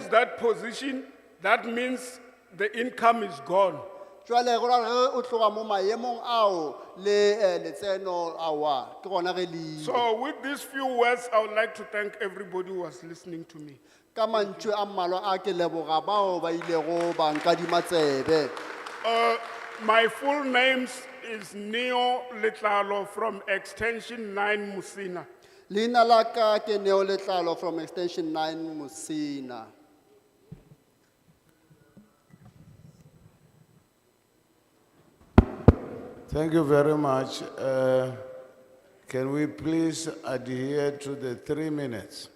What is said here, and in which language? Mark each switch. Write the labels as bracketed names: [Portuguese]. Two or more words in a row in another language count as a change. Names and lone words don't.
[Northern Sotho] tšhelete. [English] that position, that means the income is gone. [Northern Sotho] Jwale go ra ge o tloga mo maemong ao le letseno awa ke gona ge le [English] So with these few words, I would like to thank everybody who was listening to me. [Northern Sotho] ka mantšu a mmalwa a ke leboga bao ba ilego ba nkadima tsebe. [English] My full name is Neo Letlalo from Extension 9 Musina. [Northern Sotho] Leina la ka ke Neo Letlalo [English] from Extension 9 Musina. Thank you very much. Can we please adhere to the 3 minutes?